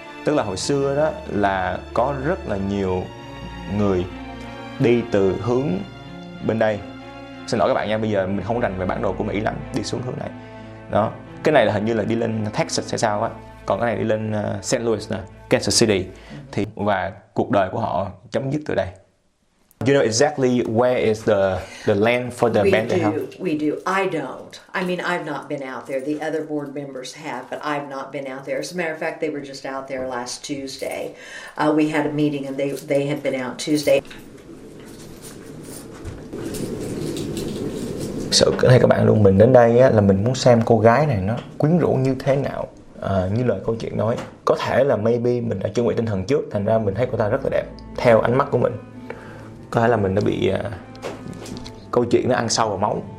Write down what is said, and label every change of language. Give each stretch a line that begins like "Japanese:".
Vietnamese: Tức là hồi xưa đó là có rất là nhiều người đi từ hướng bên đây. Xin lỗi các bạn nha, bây giờ mình không rành về bản đồ của Mỹ lắm, đi xuống hướng này. Đó. Cái này là hình như là đi lên Texas hay sao á. Còn cái này đi lên St. Louis nè, Kansas City. Thì và cuộc đời của họ chấm dứt từ đây.
English: You know exactly where is the land for the Bender house? We do. I don't. I mean, I've not been out there. The other board members have, but I've not been out there. As a matter of fact, they were just out there last Tuesday. We had a meeting and they had been out Tuesday.
Vietnamese: So, này các bạn luôn, mình đến đây á, là mình muốn xem cô gái này nó quyến rũ như thế nào. như lời câu chuyện nói. Có thể là maybe mình đã chuẩn bị tinh thần trước, thành ra mình thấy cô ta rất là đẹp theo ánh mắt của mình. Có thể là mình đã bị câu chuyện nó ăn sâu vào máu.